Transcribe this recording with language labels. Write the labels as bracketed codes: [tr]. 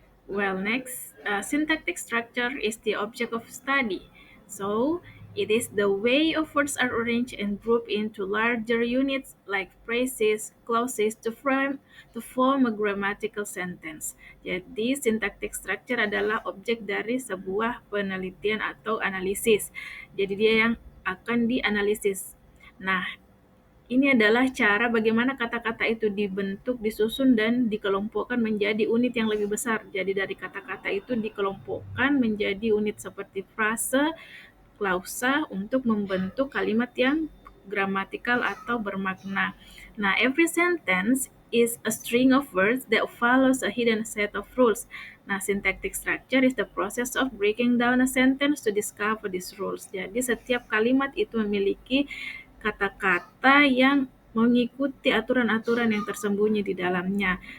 [en] Well, next, syntactic structure is the object of study. So, it is the way of words are arranged and grouped into larger units like phrases, clauses to form a grammatical sentence. [id] Jadi, syntactic structure adalah objek dari sebuah penelitian atau analisis. Jadi, dia yang akan dianalisis. Nah, ini adalah cara bagaimana kata-kata itu dibentuk, disusun, dan dikelompokkan menjadi unit yang lebih besar. Jadi dari kata-kata itu dikelompokkan menjadi unit seperti frase, klausa untuk membentuk kalimat yang gramatikal atau bermakna. [en] Nah, every sentence is a string of words that follows a hidden set of rules. Nah, syntactic structure is the process of breaking down a sentence to discover these rules. [id] Jadi setiap kalimat itu memiliki kata-kata yang mengikuti aturan-aturan yang tersembunyi di dalamnya.